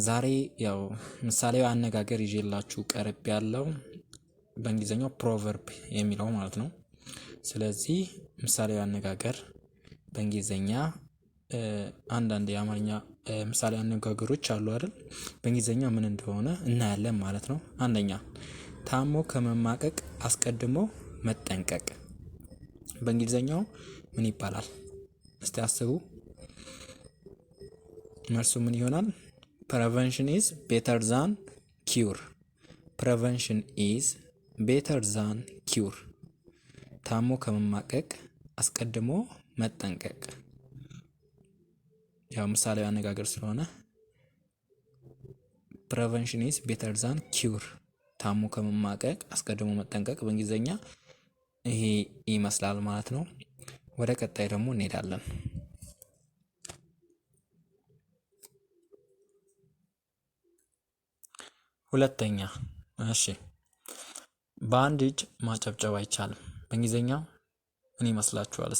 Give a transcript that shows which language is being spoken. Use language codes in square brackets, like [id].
[am] ዛሬ ያው ምሳሌያዊ አነጋገር ይዤላችሁ ቀርብ ያለው በእንግሊዝኛው ፕሮቨርብ የሚለው ማለት ነው። ስለዚህ ምሳሌያዊ አነጋገር በእንግሊዝኛ አንዳንድ የአማርኛ ምሳሌያዊ አነጋገሮች አሉ አይደል? በእንግሊዝኛ ምን እንደሆነ እናያለን ማለት ነው። አንደኛ ታሞ ከመማቀቅ አስቀድሞ መጠንቀቅ በእንግሊዝኛው ምን ይባላል? እስቲ አስቡ። መልሱ ምን ይሆናል? [en] Prevention is better than cure. Prevention is better than cure. [am] ታሞ ከመማቀቅ አስቀድሞ መጠንቀቅ። ያው ምሳሌያዊ አነጋገር ስለሆነ [en] Prevention is better than cure. [am] ታሞ ከመማቀቅ አስቀድሞ መጠንቀቅ በእንግሊዝኛ ይሄ ይመስላል ማለት ነው። ወደ ቀጣይ ደግሞ እንሄዳለን። ሁለተኛ እሺ፣ በአንድ እጅ ማጨብጨብ አይቻልም በእንግሊዝኛ ምን ይመስላችኋል?